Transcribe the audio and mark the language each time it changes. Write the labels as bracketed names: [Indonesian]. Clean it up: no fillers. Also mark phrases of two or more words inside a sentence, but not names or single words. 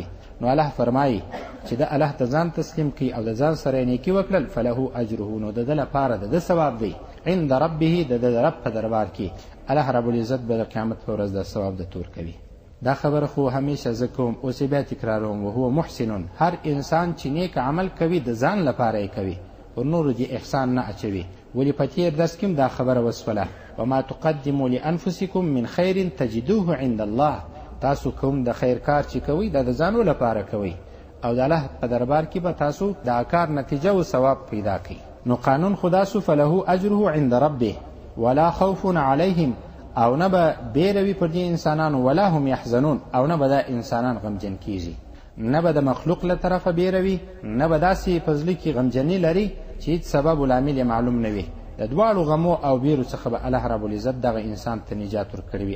[Pashto] نو الله فرمایي چې د الله ته ځان تسلیم کوي او د ځان سره نیکی وکړل، [Arabic] فله اجره، [Pashto] نو د ده لپاره د ده ثواب دی [Arabic] عند ربه، [Pashto] د ده رب په دربار کې الله رب العزت به د قیامت په ورځ د ثواب د تور کوي. دا خبره خو همیشه زه کوم، اوس بیا تکراروم. [Arabic] وهو محسن، [Pashto] هر انسان چې نیک عمل کوي د ځان لپاره یې کوي، پر نورو دې احسان نه اچوي. ولې په تېر درس کې دا خبره وسوله، [Arabic] وما تقدموا لانفسکم من خیر تجدوه عند الله. [Pashto] تاسو کوم د خیر کار چې کوئ دا د ځانو لپاره کوئ، او د الله په دربار کې به تاسو دا کار نتیجه او ثواب پیدا کړئ. نو قانون خدا سو [Arabic] فله اجره عند ربه ولا خوف علیهم، [Pashto] او نه به بیروي پر دې انسانانو، [Arabic] ولا هم یحزنون، [Pashto] او نه به دا انسانان غمجن کیږي، نه به د مخلوق له طرفه بیروي، نه به داسې په زړه کې غمجني لري چې هیڅ سبب العامل معلوم نه وي. د دواړو غمو او بیرو څخه به الله رب العزت دغه انسان ته نجات ورکړی وي.